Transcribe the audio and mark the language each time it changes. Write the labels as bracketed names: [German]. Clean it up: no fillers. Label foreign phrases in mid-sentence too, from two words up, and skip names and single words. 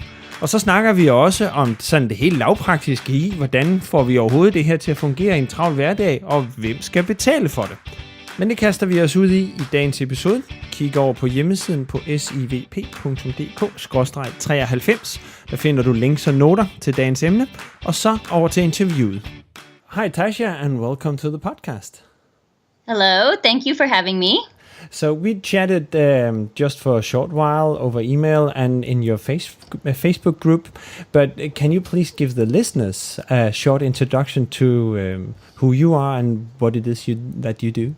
[Danish] Og så snakker vi også om sådan det helt lavpraktiske i, hvordan får vi overhovedet det her til at fungere i en travl hverdag, og hvem skal betale for det. Men det kaster vi os ud i dagens episode. Kig over på hjemmesiden på SIVP.dk/93. Der finder du links og noter til dagens emne, og så over til interviewet. [English] Hi Tasha, and welcome to the podcast. Hello, thank you for having me. So we chatted just for a short while over email and in your Facebook group, but can you please give the listeners a short introduction to who you are and what it is that you do?